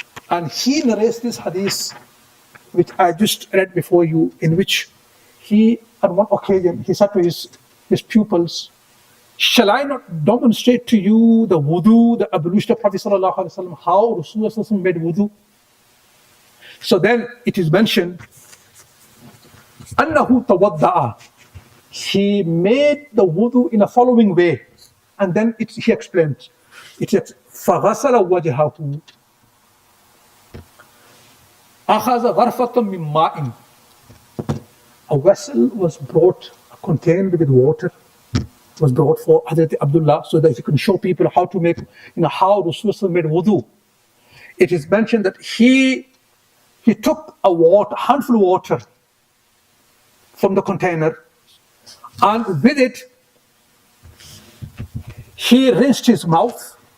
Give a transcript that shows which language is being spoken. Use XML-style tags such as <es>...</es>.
<en>And he narrates this hadith, which I just read before you, in which he, on one occasion, he said to his pupils, shall I not demonstrate to you the wudu, the ablution of Prophet sallallahu alaihi wasallam, how Rasulullah made wudu? So then it is mentioned, annahu tawadda'a. He made the wudu in a following way, and then he explains. It says,</en> <ar>فَغَسَلَ وَجْهَهُ أَخَذَ غَرْفَةً مِّن مَّاءٍ.</ar> <en>A vessel was brought, a container with water was brought for Hazrat Abdullah, so that he can show people how to make, how Rasulullah made wudu. It is mentioned that he took a handful of water from the container, and with it, he rinsed his mouth.</en>